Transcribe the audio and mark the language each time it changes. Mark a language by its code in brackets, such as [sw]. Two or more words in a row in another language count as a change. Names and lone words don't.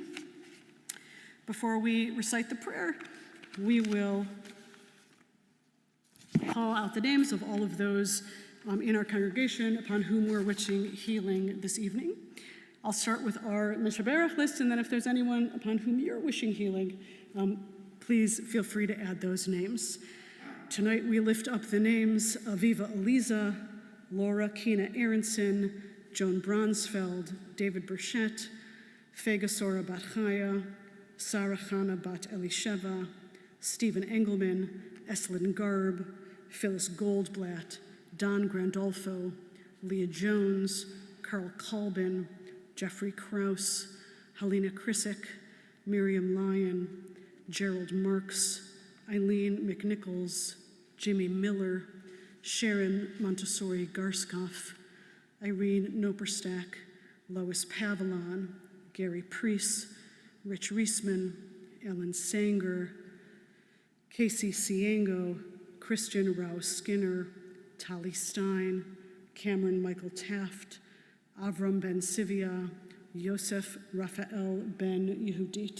[en] Before we recite the prayer, we will call out the names of all of those in our congregation upon whom we're wishing healing this evening. I'll start with our Mishaberach list, and then if there's anyone upon whom you're wishing healing, please feel free to add those names. Tonight we lift up the names of Aviva Eliza, Laura Kina Aronson, Joan Bronsfeld, David Burchett, Fegasora Bat Chaya, Sarah Chana Bat Elisheva, Stephen Engelman, Eslyn Garb, Phyllis Goldblatt, Don Grandolfo, Leah Jones, Carl Colbin, Jeffrey Krause, Helena Krisick, Miriam Lyon, Gerald Marks, Eileen McNichols, Jimmy Miller, Sharon Montessori Garskoff, Irene Noperstack, Lois Pavilon, Gary Priest, Rich Reisman, Ellen Sanger, Casey Ciengo, Christian Rouse Skinner, Tali Stein, Cameron Michael Taft, Avram Ben Sivia, Yosef Raphael Ben Yehudit.